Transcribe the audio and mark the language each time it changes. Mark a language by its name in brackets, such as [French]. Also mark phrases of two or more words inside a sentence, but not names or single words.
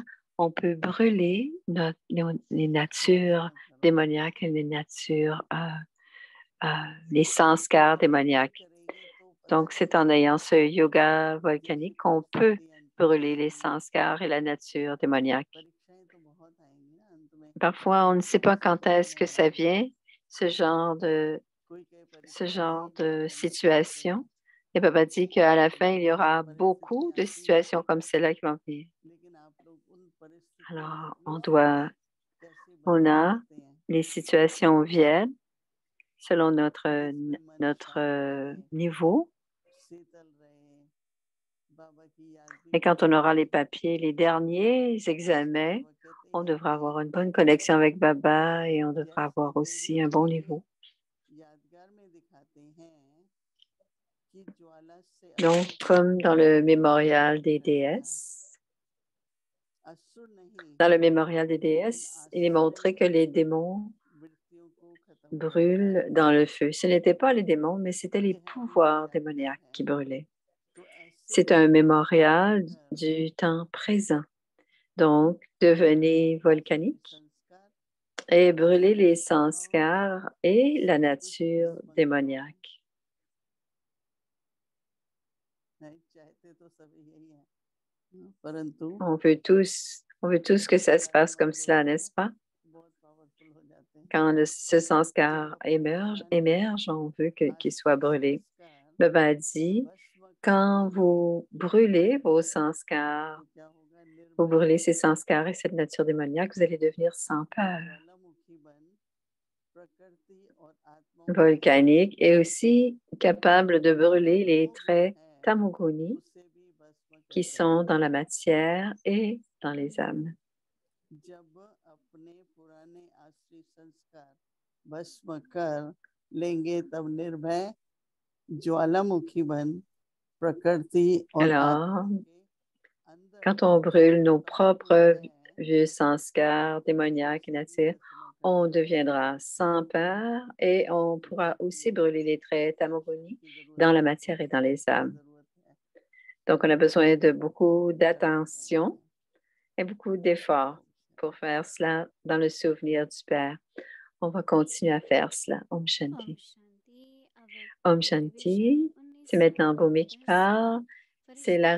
[French] On peut brûler les natures démoniaques et les natures, les sanskars démoniaques. Donc, c'est en ayant ce yoga volcanique qu'on peut brûler les sanskars et la nature démoniaque. Parfois, on ne sait pas quand est-ce que ça vient ce genre de, [Hindi] कोई कहे [French] ce [Hindi] परीक्षा [French] genre [Hindi] नहीं [French] de [Hindi] करनी है, [French] situation. Et papa dit qu'à la fin, il y aura beaucoup [Hindi] परिस्थितियां [French] de [Hindi] आती हैं, [French] situations comme celle-là qui vont venir. [Hindi] लेकिन आप लोग उन परिस्थितियों को [French] Alors, [Hindi] कैसे [French] on [Hindi] बदल [French] a [Hindi] सकते हैं? [French] les situations viennent selon [Hindi] जिसमें मन [French] notre [Hindi] शांत रहे, [French] niveau. [Hindi] शीतल रहे, बाबा की याद भी [French] Et quand on [Hindi] करते [French] aura les [Hindi] रहे। [French] papiers, les derniers [Hindi] जैसे [French] examens, [Hindi] बाबा कहते [French] on [Hindi] हैं [French] devra [Hindi] कि [French] avoir une bonne connexion avec Baba et on devra [Hindi] जैसे [French] avoir aussi [Hindi] देवी [French] un bon [Hindi] जी [French] niveau. [Hindi] यादगार में दिखाते हैं कि ज्वाला से [French] Donc, [Hindi] असुर का [French] comme dans le mémorial [Hindi] नहीं [French] des [Hindi] डरता, [French] déesses, [Hindi] असुर नहीं, [French] dans le mémorial des [Hindi] लेकिन [French] déesses, il est montré [Hindi] आसुरी [French] que les démons [Hindi] वृत्तियों को खत्म करता [French] brûlent [Hindi] है। [French] dans le feu. Ce n'étaient pas les démons, mais c'était les [Hindi] ये हमारी [French] pouvoirs [Hindi] यादगार [French] démoniaques [Hindi] है। [French] qui brûlaient. [Hindi] तो ऐसे [French] C'est un [Hindi] जीवन को [French] mémorial [Hindi] जीकर [French] du temps présent. Donc, devenez [Hindi] अपने [French] volcanique [Hindi] संस्कार [French] et [Hindi] और [French] brûlez les [Hindi] स्वभाव [French] sanskars et la [Hindi] सब कुछ [French] nature [Hindi] भस्म करो। [French] démoniaque. [Hindi] नहीं चाहते तो सब यही है, परंतु [French] On veut tous que ça se [Hindi] संस्कार [French] passe [Hindi] जब [French] comme cela, [Hindi] जुड़ते [French] n'est-ce [Hindi] हैं [French] pas? [Hindi] बहुत पावरफुल हो जाते हैं। [French] Quand ce [Hindi] जब [French] sanskar [Hindi] अपने पुराने [French] émerge, on veut qu'il soit [Hindi] आसुरी [French] brûlé. [Hindi] संस्कार [French] Baba dit, [Hindi] भस्म कर [French] quand [Hindi] देंगे [French] vous brûlez vos sanskars, [Hindi] तो क्या होगा? [French] vous [Hindi] निर्भय [French] brûlez ces sanskars et cette nature démoniaque, vous allez devenir sans peur, [Hindi] ज्वालामुखी बन प्रकृति और आत्माओं के [French] volcanique [Hindi] साथ [French] et aussi capable de brûler [Hindi] जो [French] les [Hindi] गुण [French] traits [Hindi] है [French] tamoguni [Hindi] उसे भी भस्म कर [French] qui sont [Hindi] देंगे। [French] dans la matière et dans les âmes. [Hindi] जब अपने पुराने आसुरी संस्कार भस्म कर लेंगे तब निर्भय ज्वालामुखी बन प्रकृति और [French] Alors, [Hindi] आत्माओं के अंदर [French] quand on brûle nos [Hindi] समाहित [French] propres [Hindi] है [French] vieux sanskars démoniaques et [Hindi] उसे भी [French] nature, [Hindi] भस्म कर [French] on [Hindi] देंगे। [French] deviendra sans peur et on pourra aussi brûler les traits tamoguni [Hindi] की जरूरत [French] dans la [Hindi] है, [French] matière et dans les âmes. [Hindi] जरूरत है, [French] Donc, on a besoin de beaucoup [Hindi] जरूरत [French] d'attention et beaucoup d'efforts pour faire cela dans le souvenir du Père. On va continuer à faire cela. [Hindi] Om Om Shanti. Shanti. Our Om revision Shanti. [French] C'est maintenant Bhumi qui 1910 parle. C'est la